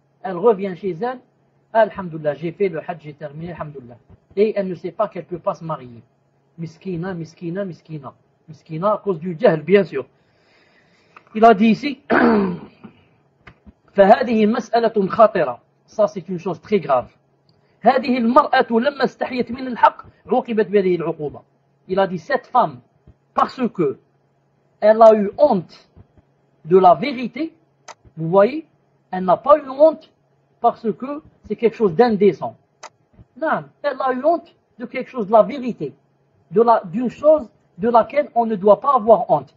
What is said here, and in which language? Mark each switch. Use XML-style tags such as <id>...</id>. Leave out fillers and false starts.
<fr>Elle revient chez elle, alhamdoulilah, j'ai fait le hajj, j'ai terminé, alhamdoulilah. Et elle ne sait pas qu'elle ne peut pas se marier. Miskina à cause du jahl, bien sûr. Il a dit ici</fr> <ar>فهذه مسألة خطرة.</ar> <fr>Ça c'est une chose très grave.</fr> <ar>هذه المرأة لما استحيت من الحق عوقبت بهذه العقوبة.</ar> <fr>Il a dit cette femme, parce que elle a eu honte de la vérité, vous voyez, elle n'a pas eu honte parce que c'est quelque chose d'indécent. Non, elle a eu honte de quelque chose de la vérité, d'une chose de laquelle on ne doit pas avoir honte.</fr>